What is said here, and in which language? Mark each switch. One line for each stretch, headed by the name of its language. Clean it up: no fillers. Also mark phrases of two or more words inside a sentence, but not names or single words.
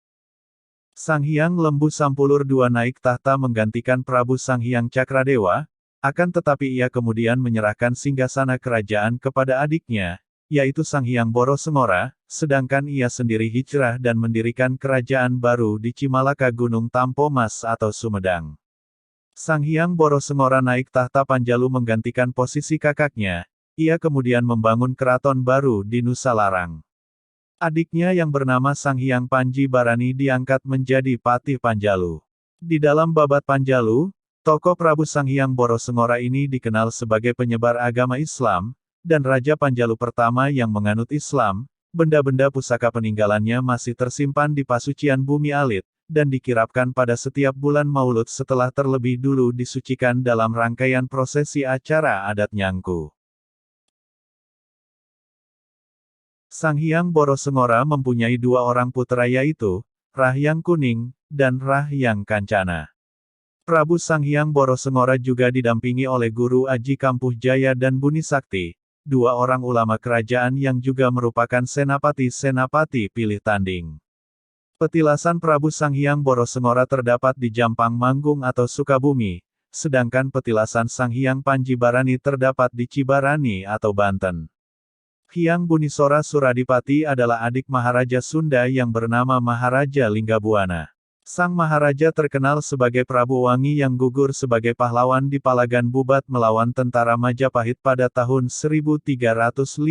Indonesian: Sang Hyang Lembu Sampulur II naik tahta menggantikan Prabu Sang Hyang Cakradewa, Akan tetapi ia kemudian menyerahkan singgasana kerajaan kepada adiknya, yaitu Sang Hyang Boro Sengora, sedangkan ia sendiri hijrah dan mendirikan kerajaan baru di Cimalaka Gunung Tampomas atau Sumedang. Sang Hyang Boro Sengora naik tahta Panjalu menggantikan posisi kakaknya, ia kemudian membangun keraton baru di Nusa Larang. Adiknya yang bernama Sang Hyang Panji Barani diangkat menjadi Patih Panjalu. Di dalam Babat Panjalu, tokoh Prabu Sang Hyang Boro Sengora ini dikenal sebagai penyebar agama Islam, dan Raja Panjalu pertama yang menganut Islam. Benda-benda pusaka peninggalannya masih tersimpan di Pasucian Bumi Alit, dan dikirapkan pada setiap bulan Maulud setelah terlebih dulu disucikan dalam rangkaian prosesi acara adat Nyangku. Sang Hyang Boro Sengora mempunyai dua orang putra yaitu, Rahyang Kuning, dan Rahyang Kancana. Prabu Sang Hyang Boro Sengora juga didampingi oleh Guru Aji Kampuh Jaya dan Buni Sakti, dua orang ulama kerajaan yang juga merupakan senapati-senapati pilih tanding. Petilasan Prabu Sang Hyang Boro Sengora terdapat di Jampang Manggung atau Sukabumi, sedangkan petilasan Sang Hyang Panji Barani terdapat di Cibarani atau Banten. Hyang Bunisora Suradipati adalah adik Maharaja Sunda yang bernama Maharaja Linggabuana. Sang Maharaja terkenal sebagai Prabu Wangi yang gugur sebagai pahlawan di Palagan Bubat melawan tentara Majapahit pada tahun 1357.